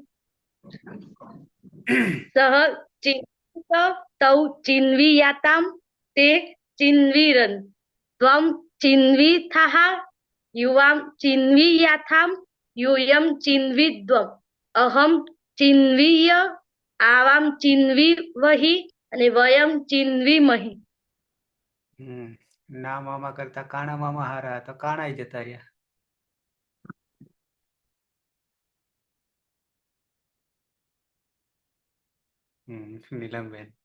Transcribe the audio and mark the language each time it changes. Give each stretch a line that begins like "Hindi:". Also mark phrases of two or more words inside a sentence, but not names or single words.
Sanskrit: સહ ચિન્વિત તૌ ચિન્વીયાતામ તે ચિન્વીરન ત્વમ ચિન્વીથાહ યુવામ ચિન્વીયાથામ यूयम चिन्विध्वम अहम चिन्वीय आवाम चिन्वीवहि અને વયમ ચિન્વીમહિ.
Gujarati: ના મામા કરતા કાણા મામા હારા તો કાણાઈ જતા રહ્યા. નીલમબેન.